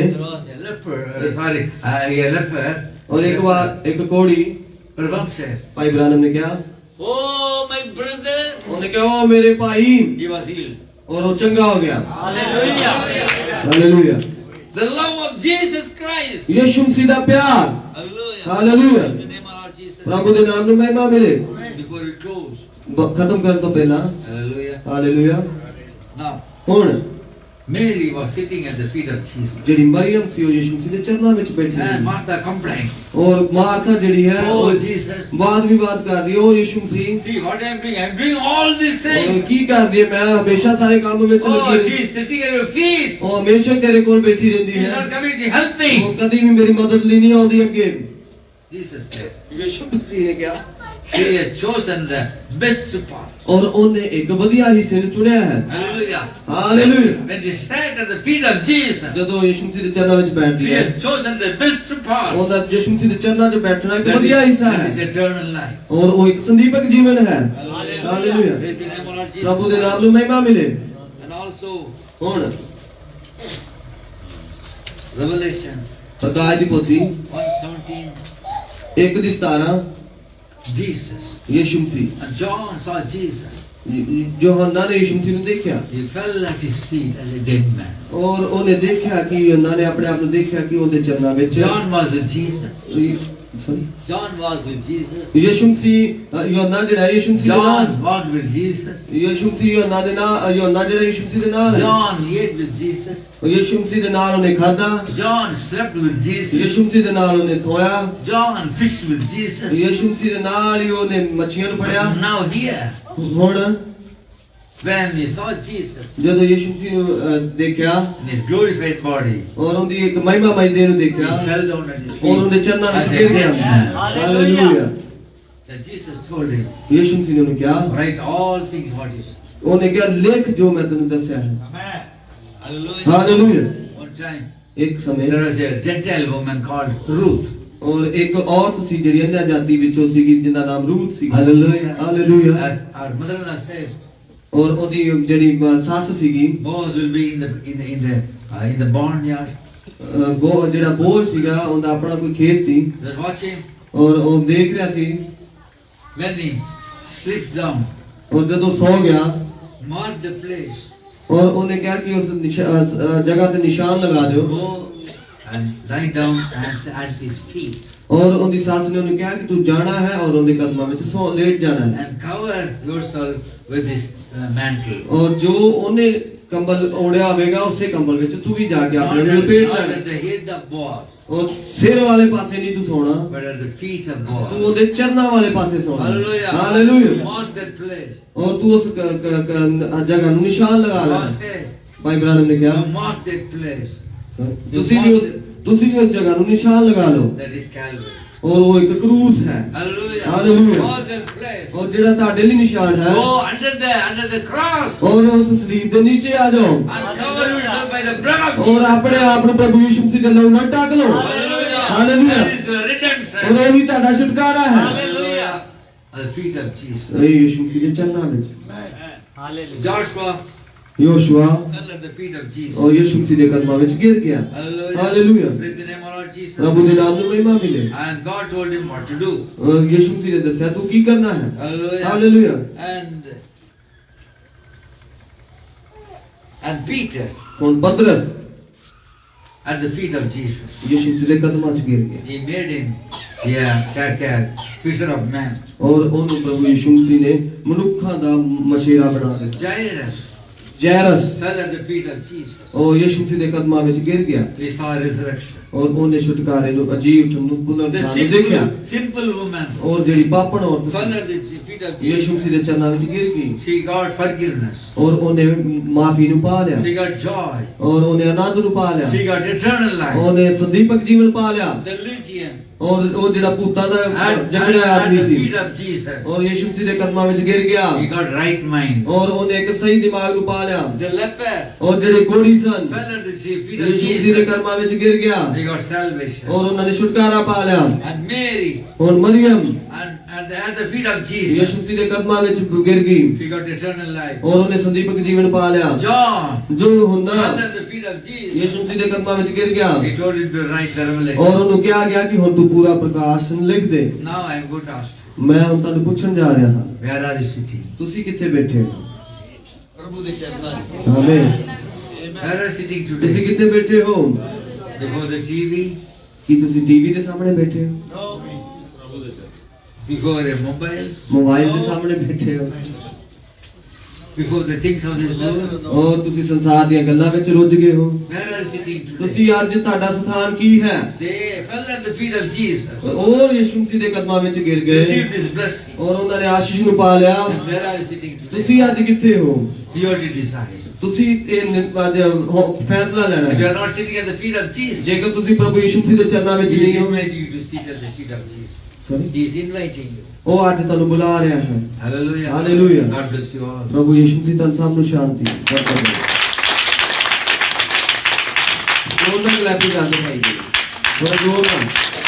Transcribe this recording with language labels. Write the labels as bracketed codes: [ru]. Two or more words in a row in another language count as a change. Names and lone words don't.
[en] there was a leper, a leper. [pa] ਔਰ ਇੱਕ ਵਾਰ ਇੱਕ ਕੋੜੀ [en] Ram said, [pa] ਭਾਈ ਬ੍ਰਾਹਮ ਨੇ ਕਿਹਾ [en] oh my brother, [pa] ਉਹਨੇ ਕਿਹਾ ਉਹ ਮੇਰੇ ਭਾਈ [en] he was healed. [pa] ਔਰ ਉਹ ਚੰਗਾ ਹੋ ਗਿਆ ਹਾਲੇਲੂਇਆ ਹਾਲੇਲੂਇਆ [en] The love of Jesus Christ. [pa] ਯਿਸੂ ਮਸੀਹ ਦਾ ਪਿਆਰ [en] Hallelujah. Hallelujah. In the name of our Jesus. [pa] ਪ੍ਰਭੂ ਦੇ ਨਾਮ ਨੂੰ ਮਹਿਮਾ ਮਿਲੇ [en] Before we close. [pa] ਖਤਮ ਕਰਨ ਤੋਂ ਪਹਿਲਾਂ [en] Hallelujah. [pa] ਹਾਲੇਲੂਇਆ [en] Now, [pa] ਹੁਣ [en] Mary was sitting at the feet of Jesus. [pa] ਜਿਹੜੀ ਮਰੀਮ ਸੀ ਉਹ ਯਿਸੂ ਮਸੀਹ ਦੇ ਚਰਨਾਂ ਵਿੱਚ ਬੈਠੀ [en] And [pa] ਸੀ [en] Martha complained. [pa] ਔਰ ਮਾਰਥਾ ਜਿਹੜੀ ਹੈ [en] Oh [pa] ਉਹ [en] Jesus. [pa] ਬਾਤ ਵਿਵਾਦ ਕਰ ਰਹੀ ਹੈ ਉਹ ਯਿਸੂ ਮਸੀਹ [en] See what I am doing. I am doing all these [pa] ਔਰ [en] things. [pa] ਕੀ ਕਰ ਰਹੀ ਹੈ ਮੈਂ ਹਮੇਸ਼ਾ ਸਾਰੇ ਕੰਮ ਵਿੱਚ [en] Oh, [pa] ਲੱਗੀ [en] she is sitting at your feet. [pa] ਉਹ ਹਮੇਸ਼ਾ ਤੇਰੇ ਕੋਲ ਬੈਠੀ ਰਹਿੰਦੀ [en] She is [pa] ਹੈ [en] not coming to help me. [pa] ਉਹ ਕਦੀ ਵੀ ਮੇਰੀ ਮਦਦ ਲਈ ਨਹੀਂ ਆਉਂਦੀ ਅੱਗੇ [en] Jesus said, [pa] ਯਿਸੂ ਮਸੀਹ ਨੇ ਕਿਹਾ [en] she has chosen the best part. [pa] ਔਰ ਉਹਨੇ ਇੱਕ ਵਧੀਆ ਹਿੱਸੇ ਨੂੰ ਚੁਣਿਆ ਹੈ [en] Hallelujah. [pa] ਹਾਲੇਲੂਇਆ [en] When she sat at the feet of Jesus, [pa] ਜਦੋਂ ਯਿਸੂ ਮਸੀਹ ਦੇ ਚਰਨਾਂ ਵਿੱਚ ਬੈਠਦੀ [en] she [pa] ਹੈ [en] has chosen the best part. [pa] ਉਹਦਾ ਯਿਸੂ ਮਸੀਹ ਦੇ ਚਰਨਾਂ 'ਚ ਬੈਠਣਾ ਇੱਕ [en] That [pa] ਵਧੀਆ ਹਿੱਸਾ [en] that is [pa] ਹੈ [en] eternal life. [pa] ਔਰ ਉਹ ਇੱਕ ਸੰਦੀਪਕ ਜੀਵਨ ਹੈ ਹਾਲੇਲੂਇਆ ਹਾਲੇਲੂਇਆ [en] Praise the name of Lord [pa] ਪ੍ਰਭੂ ਦੇ [en] Jesus. [pa] ਨਾਮ ਨੂੰ ਮਹਿਮਾ ਮਿਲੇ [en] And also, [pa] ਹੁਣ [en] Revelation [pa] ਪ੍ਰਕਾਸ਼ ਦੀ ਪੋਥੀ [en] 1:17, [pa] 1:17 [en] Jesus. [pa] ਯਿਸੂ ਮਸੀਹ [en] And John saw Jesus. [pa] ਯੋਹੰਨਾ ਨੇ ਯਿਸੂ ਮਸੀਹ ਨੂੰ ਦੇਖਿਆ [en] He fell at his feet as a dead man. [pa] ਔਰ ਉਹਨੇ ਦੇਖਿਆ ਕਿ ਯੋਹੰਨਾ ਨੇ ਆਪਣੇ ਆਪ ਨੂੰ ਦੇਖਿਆ ਕਿ ਉਹਦੇ ਚਰਨਾਂ ਵਿੱਚ [en] John was with Jesus. ਸੌਰੀ John was with Jesus. [pa] ਯਿਸੂ ਮਸੀਹ ਯੋਹੰਨਾ ਜਿਹੜਾ ਹੈ, ਯਿਸੂ ਮਸੀਹ ਦੇ ਨਾਲ [en] John walked with Jesus. [pa] ਯਿਸੂ ਮਸੀਹ ਯੋਹੰਨਾ ਦੇ ਨਾਲ ਯੋਹੰਨਾ ਜਿਹੜਾ ਯਿਸੂ ਮਸੀਹ ਦੇ ਨਾਲ ਹੈ [en] John ate with Jesus. [pa] ਯਿਸੂ ਮਸੀਹ ਦੇ ਨਾਲ ਉਹਨੇ ਖਾਧਾ [en] John slept with Jesus. [pa] ਯਿਸੂ ਮਸੀਹ ਦੇ ਨਾਲ ਉਹਨੇ ਸੋਇਆ [en] John fished with Jesus. [pa] ਯਿਸੂ ਮਸੀਹ ਦੇ ਨਾਲ ਹੀ ਉਹਨੇ ਮੱਛੀਆਂ ਨੂੰ ਫੜਿਆ [en] But now here, [pa] ਹੁਣ [en] when he saw Jesus [pa] ਜਦੋਂ ਯਿਸੂ ਮਸੀਹ ਨੂੰ ਦੇਖਿਆ [en] in his glorified body, [pa] ਔਰ ਉਹਦੀ ਇੱਕ ਮਹਿਮਾਮਈ ਦੇਹ ਨੂੰ [en] he [pa] ਦੇਖਿਆ [en] fell down at his [pa] ਔਰ ਉਹਦੇ [en] feet [pa] ਚਰਨਾਂ ਵਿੱਚ [en] as a [pa] ਗਿਰ [en] dead [pa] ਗਿਆ [en] man. [pa] ਹਾਲੇਲੂਇਆ [en] That Jesus told him, [pa] ਯਿਸੂ ਮਸੀਹ ਨੇ ਉਹਨੂੰ ਕਿਹਾ [en] write all things what is. [pa] ਉਹਨੇ ਕਿਹਾ ਲਿਖ ਜੋ ਮੈਂ ਤੈਨੂੰ ਦੱਸਿਆ ਹੈ [en] Hallelujah. [pa] ਹਾਲੇਲੂਇਆ [en] One time, [pa] ਇੱਕ ਸਮੇਂ [en] there was a Gentile woman called Ruth. [pa] ਔਰ ਇੱਕ ਔਰਤ ਸੀ ਜਿਹੜੀ ਅੰਨ੍ਹਾ ਜਾਤੀ ਵਿੱਚੋਂ ਸੀਗੀ ਜਿੰਦਾ ਨਾਮ ਰੂਥ ਸੀ [en] Hallelujah. [pa] ਹਾਲੇਲੂਇਆ [en] Our mother-in-law said, [pa] ਔਰ ਉਹਦੀ ਜਿਹੜੀ ਸੱਸ ਸੀਗੀ [en] Boaz will be in the barnyard. [pa] ਜਿਹੜਾ ਬੋਝ ਸੀਗਾ ਉਹਦਾ ਆਪਣਾ ਕੋਈ ਖੇਤ ਸੀ [en] They're watching. [pa] ਔਰ ਉਹ ਦੇਖ ਰਿਹਾ ਸੀ [en] When he slips down, [pa] ਔਰ ਜਦੋਂ ਸੌ ਗਿਆ [en] mark the place. [pa] ਔਰ ਉਹਨੇ ਕਿਹਾ ਕਿ ਉਸ ਜਗ੍ਹਾ ਤੇ ਨਿਸ਼ਾਨ ਲਗਾ ਦਿਓ [en] Go and lie down at his feet. [pa] ਔਰ ਉਹਦੀ ਸੱਸ ਨੇ ਉਹਨੂੰ ਕਿਹਾ ਕਿ ਤੂੰ ਜਾਣਾ ਹੈ ਔਰ ਉਹਦੇ ਕਦਮਾਂ ਵਿੱਚ ਸੌ ਲੇਟ ਜਾਣਾ ਹੈ [en] And cover yourself with this mantle. [pa] ਔਰ ਜੋ ਉਹਨੇ ਕੰਬਲ ਓੜਿਆ ਹੋਵੇਗਾ ਉਸੇ ਕੰਬਲ ਵਿੱਚ ਤੂੰ ਵੀ ਜਾ ਕੇ [en] Not [pa] ਆਪਣੇ ਨੂੰ ਲਪੇਟ [en] at [pa] ਲੈਣਾ [en] the head of Boaz, [pa] ਔਰ ਸਿਰ ਵਾਲੇ ਪਾਸੇ ਨਹੀਂ ਤੂੰ ਸੌਣਾ [en] but at the feet of [pa] ਤੂੰ [en] Boaz. [pa] ਉਹਦੇ ਚਰਨਾਂ ਵਾਲੇ ਪਾਸੇ ਸੌਣਾ [en] Hallelujah. [pa] ਹਾਲੇਲੂਇਆ [en] Mark that place. [pa] ਔਰ ਤੂੰ ਉਸ ਜਗ੍ਹਾ ਨੂੰ ਨਿਸ਼ਾਨ ਲਗਾ [en] God [pa] ਲੈਣਾ [en] said, [pa] ਭਾਈ ਬ੍ਰਾਹਮ ਨੇ ਕਿਹਾ [en] you mark that place. [pa] ਤੁਸੀਂ ਵੀ ਉਸ ਜਗ੍ਹਾ ਨੂੰ ਨਿਸ਼ਾਨ ਲਗਾ ਲਓ [en] That is Calvary. [pa] ਔਰ ਉਹ ਇੱਕ ਕਰੂਸ ਹੈ [en] Hallelujah. Hallelujah. Mark that place. [pa] ਔਰ ਜਿਹੜਾ ਤੁਹਾਡੇ ਲਈ ਨਿਸ਼ਾਨ ਹੈ [en] Go under the cross [pa] ਔਰ ਉਸ ਸਲੀਬ ਦੇ ਨੀਚੇ ਆ ਜਾਓ [en] and cover yourself by the blood of [pa] ਔਰ [en] Jesus. [pa] ਆਪਣੇ ਆਪ ਨੂੰ ਪ੍ਰਭੂ ਯਿਸੂ ਮਸੀਹ ਦੇ ਲਹੂ ਨਾਲ ਢੱਕ ਲਓ [en] Hallelujah. Hallelujah. That is the redemption. [pa] ਔਰ ਇਹ ਵੀ ਤੁਹਾਡਾ ਛੁਟਕਾਰਾ ਹੈ [en] Hallelujah. At the feet of Jesus. [pa] ਇਹ ਯਿਸੂ ਮਸੀਹ ਦੇ ਚਰਨਾਂ ਵਿੱਚ ਹਾਲੇਲੂਇਆ [en] Joshua [pa] ਯੋਸ਼ੂਆ [en] fell at the feet of Jesus. [pa] ਔਰ ਯਿਸੂ ਮਸੀਹ ਦੇ ਕਦਮਾਂ ਵਿੱਚ ਗਿਰ ਗਿਆ [en] Hallelujah. Hallelujah. Praise the name of Lord Jesus. [pa] ਪ੍ਰਭੂ ਦੇ ਨਾਮ ਨੂੰ ਮਹਿਮਾ ਮਿਲੇ [en] And God told him what to do. [pa] ਔਰ ਯਿਸੂ ਮਸੀਹ ਨੇ ਦੱਸਿਆ ਤੂੰ ਕੀ ਕਰਨਾ ਹੈ [en] Hallelujah. [pa] ਹਾਲੇਲੂਇਆ [en] And Peter [pa] ਹੁਣ ਪਤਰਸ [en] at the feet of Jesus. [pa] ਯਿਸੂ ਮਸੀਹ ਦੇ ਕਦਮਾਂ 'ਚ ਗਿਰ ਗਿਆ [en] He made him, fisher of men. [pa] ਔਰ ਉਹਨੂੰ ਪ੍ਰਭੂ ਯਿਸੂ ਮਸੀਹ ਨੇ ਮਨੁੱਖਾਂ ਦਾ ਮਸ਼ੀਰਾ ਬਣਾ ਦਿੱਤਾ [en] Jairus [pa] ਜੈਰਸ [en] fell at the feet of Jesus. [pa] ਉਹ ਯਿਸੂ ਮਸੀਹ ਦੇ ਕਦਮਾਂ ਵਿੱਚ ਗਿਰ ਗਿਆ [en] We saw resurrection. [pa] ਔਰ ਉਹਨੇ ਛੁਟਕਾਰੇ ਨੂੰ ਅਜੀਬ ਨੂੰ ਪੁਨਰ [en] The [pa] ਦੇਖਿਆ [en] simple woman [pa] ਔਰ ਜਿਹੜੀ ਪਾਪਣ ਔਰਤ [en] fell [pa] ਸੀ [en] at the feet feet of [pa] ਯਿਸੂ [en] Jesus. [pa] ਮਸੀਹ ਦੇ ਚਰਨਾਂ ਵਿੱਚ ਗਿਰ ਗਈ [en] She got forgiveness. [pa] ਔਰ ਉਹਨੇ ਮਾਫੀ ਨੂੰ ਪਾ ਲਿਆ [en] She got joy. [pa] ਔਰ ਉਹਨੇ ਆਨੰਦ ਨੂੰ ਪਾ ਲਿਆ [en] She got eternal life. [pa] ਉਹਨੇ ਸੰਦੀਪਕ ਜੀਵਨ ਪਾ ਲਿਆ [en] The Legion [pa] ਔਰ ਉਹ ਜਿਹੜਾ ਭੂਤਾਂ ਦਾ [en] at [pa] ਜਕੜਿਆ ਆਦਮੀ [en] the [pa] ਸੀ [en] feet of Jesus. [pa] ਔਰ ਯਿਸੂ ਮਸੀਹ ਦੇ ਕਦਮਾਂ ਵਿੱਚ ਗਿਰ ਗਿਆ [en] He got right mind. [pa] ਔਰ ਉਹਨੇ ਇੱਕ ਸਹੀ ਦਿਮਾਗ ਨੂੰ ਪਾ ਲਿਆ [en] The leper [pa] ਔਰ ਜਿਹੜੇ ਕੋੜੀ ਸਨ [en] fell at the feet of [pa] ਯਿਸੂ ਮਸੀਹ ਦੇ [en] Jesus. [pa] ਕਦਮਾਂ ਵਿੱਚ ਗਿਰ ਗਿਆ [en] They got salvation. [pa] ਔਰ ਉਹਨਾਂ ਨੇ ਛੁਟਕਾਰਾ ਪਾ ਲਿਆ [en] And Mary [pa] ਔਰ ਮਰੀਮ [en] at the feet of Jesus. [pa] ਯਿਸੂ ਮਸੀਹ ਦੇ ਕਦਮਾਂ ਵਿੱਚ ਗਿਰ ਗਈ [en] She got eternal life. [pa] ਔਰ ਉਹਨੇ ਸੰਦੀਪਕ ਜੀਵਨ ਪਾ ਲਿਆ [en] John [pa] ਜੋ ਹੁਣਾ [en] fell at the feet of Jesus. [pa] ਯਿਸੂ ਮਸੀਹ ਦੇ ਕਦਮਾਂ ਵਿੱਚ ਗਿਰ ਗਿਆ [en] He told him to write the [pa] ਔਰ [en] revelation. [pa] ਉਹਨੂੰ ਕਿਹਾ ਗਿਆ ਕਿ ਹੁਣ ਤੂੰ ਪੂਰਾ ਪ੍ਰਕਾਸ਼ਨ ਲਿਖ ਦੇ [en] Now I am going to ask you, [pa] ਮੈਂ ਹੁਣ ਤੁਹਾਨੂੰ ਪੁੱਛਣ ਜਾ ਰਿਹਾ ਹਾਂ [en] where are you sitting? [pa] ਤੁਸੀਂ ਕਿੱਥੇ ਬੈਠੇ ਹੋ ਪ੍ਰਭੂ ਦੇ ਚਰਨਾਂ 'ਚ ਆਮੇਨ [en] Where are you sitting [pa] ਤੁਸੀਂ [en] today? [pa] ਕਿੱਥੇ ਬੈਠੇ ਹੋ [en] Before the TV? [pa] ਕੀ ਤੁਸੀਂ ਟੀਵੀ ਦੇ ਸਾਹਮਣੇ ਬੈਠੇ ਹੋ ਪ੍ਰਭੂ ਦੇ ਚਰਨਾਂ [en] Before a mobile? [pa] ਮੋਬਾਈਲ ਦੇ ਸਾਹਮਣੇ ਬੈਠੇ ਹੋ [en] Before the things of this world? [pa] ਔਰ ਤੁਸੀਂ ਸੰਸਾਰ ਦੀਆਂ ਗੱਲਾਂ ਵਿੱਚ ਰੁੱਝ ਗਏ ਹੋ [en] Where are you sitting today? [pa] ਤੁਸੀਂ ਅੱਜ ਤੁਹਾਡਾ ਸਥਾਨ ਕੀ ਹੈ [en] They fell at the feet of Jesus. [pa] ਉਹ ਯਿਸੂ ਮਸੀਹ ਦੇ ਕਦਮਾਂ ਵਿੱਚ ਗਿਰ ਗਏ [en] Received this blessing. [pa] ਔਰ ਉਹਨਾਂ ਨੇ ਆਸ਼ੀਸ਼ ਨੂੰ ਪਾ ਲਿਆ [en] And where are you sitting today? [pa] ਤੁਸੀਂ ਅੱਜ ਕਿੱਥੇ ਹੋ [en] You have to decide. [pa] ਤੁਸੀਂ ਅੱਜ ਫੈਸਲਾ ਲੈਣਾ [en] If you [pa] ਹੈ [en] are not sitting at the feet of Jesus, [pa] ਜੇਕਰ ਤੁਸੀਂ ਪ੍ਰਭੂ ਯਿਸੂ ਮਸੀਹ ਦੇ ਚਰਨਾਂ ਵਿੱਚ [en] He is [pa] ਨਹੀਂ ਹੋ [en] inviting you to sit at the feet of Jesus. Sorry? He is inviting you. [pa] ਉਹ ਅੱਜ ਤੁਹਾਨੂੰ ਬੁਲਾ ਰਿਹਾ ਹੈ [en] Hallelujah. Hallelujah. God bless you all. [pa] ਪ੍ਰਭੂ ਯਿਸੂ ਮਸੀਹ ਤੁਹਾਨੂੰ ਸਭ ਨੂੰ ਸ਼ਾਂਤੀ ਉਹਨਾਂ ਨੂੰ ਲੈ ਕੇ ਜਾਂਦੇ ਭਾਈ ਜੀ ਥੋੜਾ ਜੋਰ ਨਾਲ